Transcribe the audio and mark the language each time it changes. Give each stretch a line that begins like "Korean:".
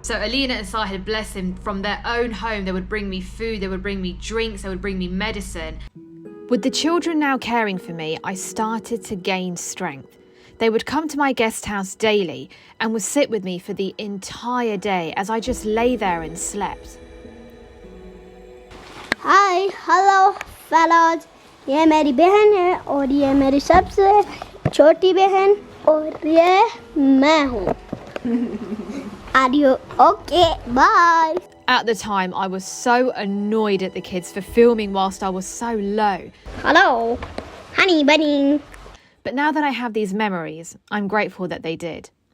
English: So Alina and Sahil, bless him, from their own home, they would bring me food, they would bring me drinks, they would bring me medicine. With the children now caring for me, I started to gain strength. They would come to my guest house daily and would sit with me for the entire day as I just lay there and slept. Hi, hello, fellows.
Urdu: ये मेरी बहन है और ये मेरी सबसे छोटी बहन और ये मैं हूँ.
English: Are you okay? Bye. At the time, I was so annoyed at the kids for filming whilst I was so low. Hello, honey bunny. But now that I have these memories, I'm grateful that they did.